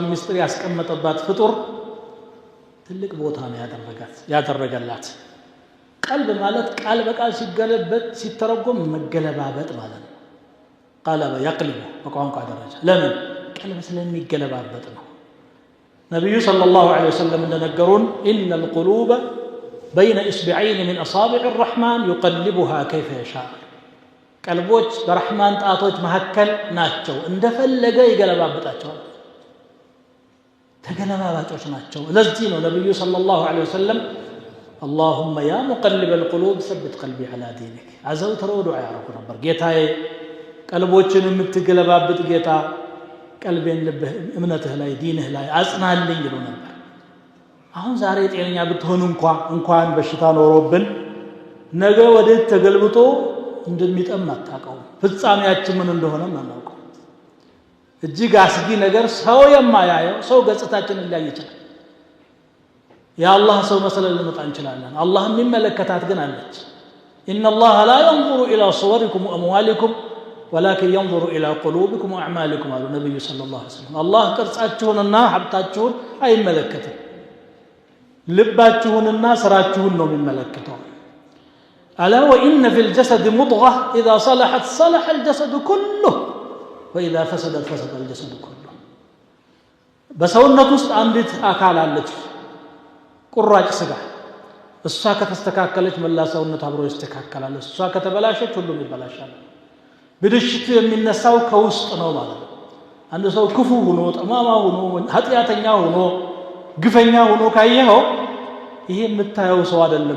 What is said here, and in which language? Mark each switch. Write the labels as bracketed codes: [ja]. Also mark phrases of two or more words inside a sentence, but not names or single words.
[am] ምስጢር ያስቀመጠባት ፍጡር ትልቅ ቦታ ነው ያደረገላት። ቀልብ ማለት ቃል በቃል ሲገለበት ሲተረጎም መገለባበጥ ማለት ነው። [ar] قلب يقلب [am] በቋንቋ ደረጃ ለምን ቀልብ ስለሚገለባበጥ ነው። ነብዩ [ar] صلى الله عليه وسلم [am] እንደነገሩን [ar] إن القلوب بين إصبعين من أصابع الرحمن يقلبها كيف يشاء [am] قلبوች በረህማን ጣቶች መሐከል ናቸው እንደፈለገ ይገለባብጣቸዋል ተገለባባጮች ናቸው። ለዚህ ነው ነብዩ [ar] صلى الله عليه وسلم اللهم يا مقلب القلوب ثبت قلبي على دينك [am] አዘውትረው ዱዓ ያደርጉ ነበር። ጌታዬ ቀልቦችን የምትገለባብጥ ጌታ ቀልቤን ልብህ እምነትህ ላይ ዲንህ ላይ አጽናልኝ ይሉ ነበር። አሁን ዛሬ ጤነኛ ብትሆን እንኳን በሽታ ኖሮብን ነገ ወዴት ተገልብጦ እንደሚጠም አታውቀው። ፍጻሜያችን ምን እንደሆነ አናውቀው። እጅግ አስጊ ነገር ሰው የማያየው ሰው ገጽታችንን ሊያይ ይችላል። የአላህ ሰው መሰለን ልንመጣ እንችላለን። አላህ የሚመለከታት ግን አለች። [ar] إن الله لا ينظر إلى صوركم وأموالكم ولكن ينظر إلى قلوبكم وأعمالكم قال النبي صلى الله عليه وسلم الله [am] ቅርጻችሁንና ሀብታችሁን አይመለከትም ልባችሁንና ስራችሁን ነው የሚመለከተው። [ar] ألا وإن في الجسد مضغة إذا صلحت صلح الجسد كله وإذا فسدت فسد الجسد كله [am] በሰውነት ውስጥ አንዲት አካል አለች ቁራጭ ስጋ እሷ ከተስተካከለች መላ ሰውነት አብሮ ይስተካከላል። እሷ ከተበላሸች ሁሉም ይበላሻል። ብልሽቱ የሚነሳው ከውስጥ ነው ማለት ነው። አንድ ሰው ክፉ ሆኖ ጠማማ ሆኖ ኃጢአተኛ ሆኖ ግፈኛ ሆኖ ካየኸው ይሄ የምታየው ሰው አይደለም